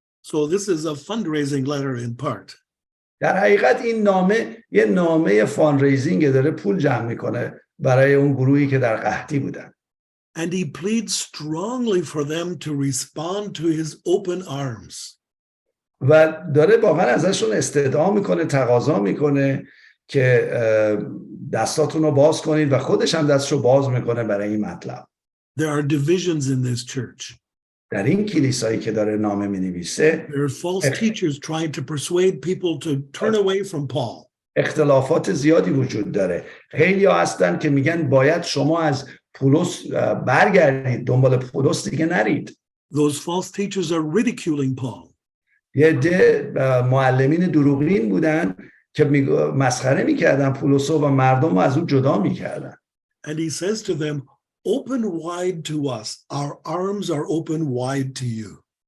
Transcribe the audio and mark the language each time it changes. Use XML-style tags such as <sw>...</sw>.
<en>So this is a fundraising letter in part.</en> <fa>در حقیقت این نامه یه نامه فاندریزینگ، داره پول جمع میکنه برای اون گروهی که در قحطی بودن.</fa> <en>And he pleads strongly for them to respond to his open arms.</en> <fa>و داره واقعا ازشون استدعا میکنه، تقاضا میکنه که دستاتون رو باز کنید و خودش هم دستشو باز میکنه برای این مطلب.</fa> <en>There are divisions in this church.</en> <fa>در این کلیسایی که داره نامه مینویسه</fa> <en>There are false teachers trying to persuade people to turn away from Paul.</en> <fa>اختلافات زیادی وجود داره. خیلی ها هستن که میگن باید شما از پولس برگردید، دنبال پولس دیگه نرید.</fa> <en>Those false teachers are ridiculing Paul.</en> <fa>یه عده معلمین دروغین بودن که مسخره میکردن پولس و مردم رو از اون جدا میکردن.</fa> <en>And he says to them, open wide to us. Our arms are open wide to you.</en>